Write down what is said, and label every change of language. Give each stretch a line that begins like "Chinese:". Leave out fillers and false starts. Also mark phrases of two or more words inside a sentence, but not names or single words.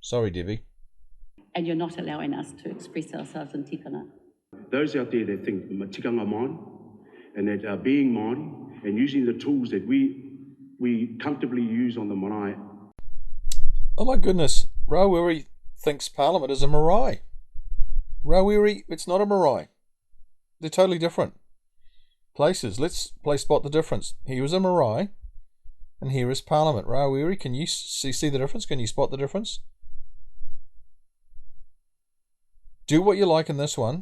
English: And you're not allowing us to express ourselves in tikanga. Those out there that think
Māori: Tikanga Maori
English: and that are being Maori and using the tools that we comfortably use on the marae. Oh my goodness, Rawiri thinks Parliament is a marae. Rawiri, it's not a marae. They're totally different places. Let's spot the difference. Here is a marae, and here is Parliament. Rawiri, can you see the difference? Can you spot the difference? Do what you like in this one.